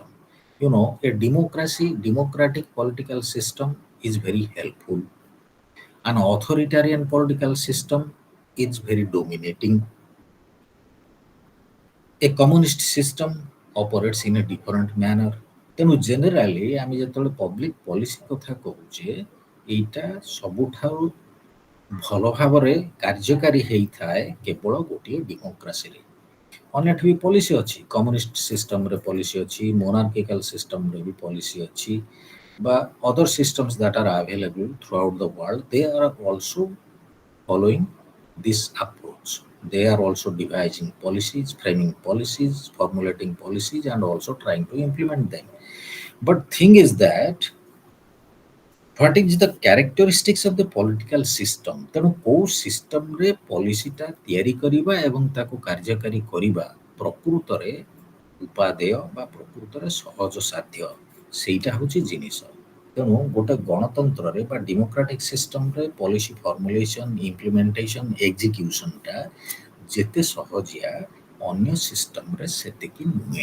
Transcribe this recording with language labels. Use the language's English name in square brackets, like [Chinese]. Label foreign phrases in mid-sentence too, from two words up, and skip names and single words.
[English] You know, a democratic political system is very helpful. An authoritarian political system is very dominating. A communist system operates in a different manner. [Odia] ତେଣୁ ଜେନେରାଲି ଆମେ ଯେତେବେଳେ [English] public policy [Odia] କଥା କହୁଛେ ଏଇଟା ସବୁଠାରୁ ଭଲ ଭାବରେ କାର୍ଯ୍ୟକାରୀ ହେଇଥାଏ କେବଳ ଗୋଟିଏ ଡେମୋକ୍ରାସିରେ। ଅନ୍ୟଠି ବି ପଲିସି ଅଛି, କମ୍ୟୁନିଷ୍ଟ ସିଷ୍ଟମରେ ପଲିସି ଅଛି, ମୋନାର୍କିକାଲ ସିଷ୍ଟମରେ ବି ପଲିସି ଅଛି, ବା [English] other systems that are available throughout the world, they are also following this approach. They are also devising policies, framing policies, formulating policies, and also trying to implement them. But thing is that What is the characteristics of the political system? [Odia] ତେଣୁ କୋଉ ସିଷ୍ଟମରେ ପଲିସିଟା ତିଆରି କରିବା ଏବଂ ତାକୁ କାର୍ଯ୍ୟକାରୀ କରିବା ପ୍ରକୃତରେ ଉପାଦେୟ ବା ପ୍ରକୃତରେ ସହଜ ସାଧ୍ୟ, ସେଇଟା ହେଉଛି ଜିନିଷ। ତେଣୁ ଗୋଟେ ଗଣତନ୍ତ୍ରରେ ବା ଡେମୋକ୍ରାଟିକ ସିଷ୍ଟମରେ [English] policy formulation, implementation, [Odia] ଏକ୍ଜିକ୍ୟୁସନଟା ଯେତେ ସହଜିଆ ଅନ୍ୟ ସିଷ୍ଟମରେ ସେତିକି ନୁହେଁ।